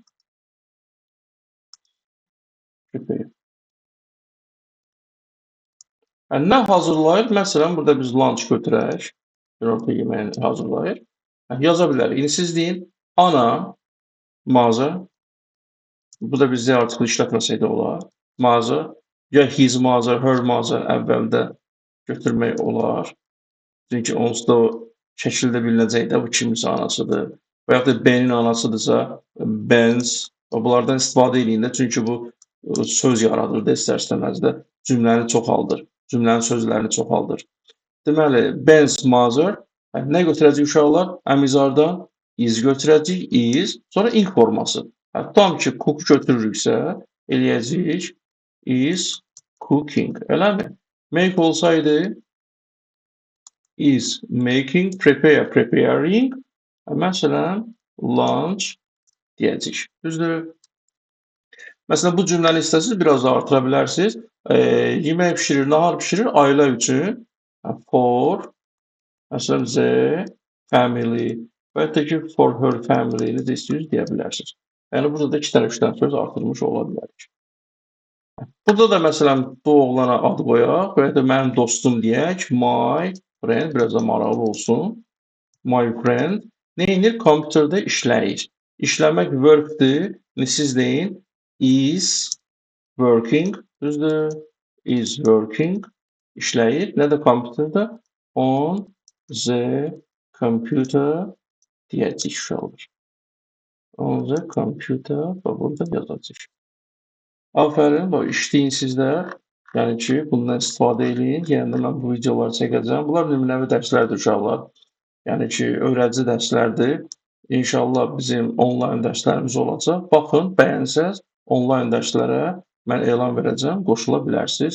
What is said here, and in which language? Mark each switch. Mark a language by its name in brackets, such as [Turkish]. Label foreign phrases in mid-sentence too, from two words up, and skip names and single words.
[Azerbaijani] Prepare. Yəni, nə hazırlayır? Məsələn, burada biz lunch götürək. Günorta yeməyini hazırlayır. Yaza bilərik. İndi siz deyin, ana, mother. Burada bizdə artikl işlətməsək də olar. [English] Mother. Ya his mother, her mother [Azerbaijani] əvvəldə götürmək olar. Çünki onsuz da o şəkildə bilinəcək də bu kiminsə anasıdır. Və yaxud da Benin anasıdırsa, Ben's. Bunlardan istifadə edin də, çünki bu söz yaradır da istər-istəməz də cümləni çoxaldır. Cümlənin sözlərini çoxaldır. Deməli, [English] Ben's mother [Azerbaijani] nə götürəcək uşaqlar? Əmizardan is götürəcək, is, sonra ing forması. Tam ki, cook götürürüksə, eləyəcəyik [English] is cooking. [Azerbaijani] Eləmi? Make olsaydı [English] is making, prepare, preparing. [Azerbaijani] Məsələn, lunch deyəcək. Düzdür? Məsələn, bu cümləni istəsiniz, biraz da artıra bilərsiniz. Yemək pişirir, nahar pişirir ailə üçün. For, məsələn, [English] the family. [Azerbaijani] Və ya ki, [English] for her family. [Azerbaijani] Necə istəyirsiniz deyə bilərsiniz. Yəni, burada da 2 dənə, 3 dənə söz artırmış ola bilərik. Burada da məsələn, bu oğlana ad qoyaq və ya da mənim dostum deyək. [English] My friend, [Azerbaijani] biraz da maraqlı olsun. [English] My friend. [Azerbaijani] Neyinir? Kompüterdə işləyir. İşləmək workdir. Siz deyin, [English] is working. Düzdür? Is working. [Azerbaijani] İşləyir. Nədə kompüterdə? [English] On the computer [Azerbaijani] deyəcək uşaqlar. [English] On the computer [Azerbaijani] və burada yazacaq. Afərin, işləyin sizlər. Yəni ki, bundan istifadə edin. Yəni mən bu videoları çəkəcəm. Bunlar nümunəvi dərslərdir uşaqlar. Yəni ki, öyrədici dərslərdir. İnşallah bizim onlayn dərslərimiz olacaq. Baxın, bəyənsəz, onlayn dərslərə mən elan verəcəm, qoşula bilərsiniz.